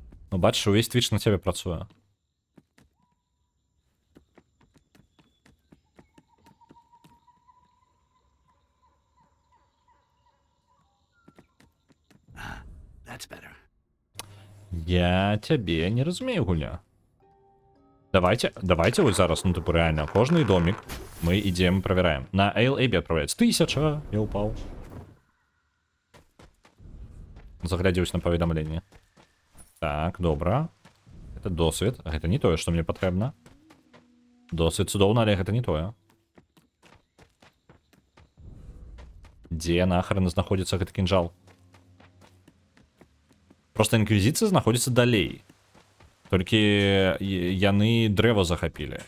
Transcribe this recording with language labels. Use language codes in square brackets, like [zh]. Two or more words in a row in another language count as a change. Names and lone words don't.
[uk] Ну, бачиш, увесь твіч на тебе працює. [en] That's better. [uk] Я тебе не розумію, Гуля. Давайте ось зараз, ну, типу, реально, кожний домик ми ідемо, перевіряємо. На ALAB відправляється 1000, я упав. Заглядівся на повідомлення. Так, добре. Це досвід. [be] Гэта не тое, што мне патрэбна. Досвід цудоўна, але гэта не тое. Дзе нахрен знаходзіцца гэты кінжал? Просто інквізіцыя знаходзіцца далей. Толькі яны дрэва захапілі.